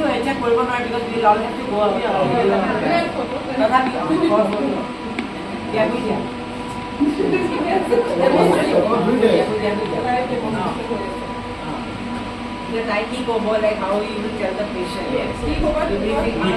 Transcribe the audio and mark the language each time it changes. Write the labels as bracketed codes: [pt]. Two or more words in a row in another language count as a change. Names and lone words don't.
[as] চেক কৰিব নোৱাৰে [en] because we all have to go away [as] তথাপি তাই কি ক'ব [en] like how you will tell the patient [as] কি ক'ব কি ব্ৰিফিং